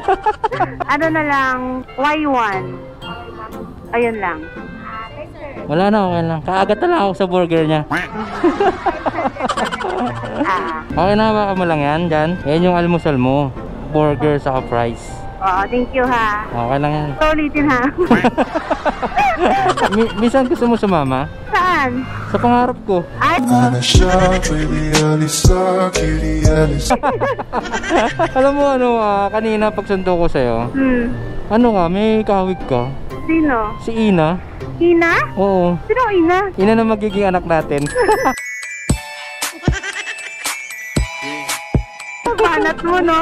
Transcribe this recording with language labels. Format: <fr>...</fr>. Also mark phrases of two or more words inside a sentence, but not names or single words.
<tl>Ano na lang, Y1. Ayun lang. Wala na, okay lang. Kaagat na lang ako sa burger niya. Okay na, baka mo lang yan dyan. Yan yung almusal mo. Burger sa fries. Oo,</tl> <en>thank you ha.</en> <tl>Okay lang yan. So, ulitin ha. Minsan gusto mo sumama? Saan? Sa pangarap ko. Ay,</tl> <ar>أنا شايف الليالي ساكر ليالي</ar> <tl>Alam mo ano, kanina pagsundo ko sa'yo, ano nga, may kahawig ka. Sino? Si Ina. Ina? Oo. Sino Ina? Ina na magiging anak natin. Banat mo, no?</tl>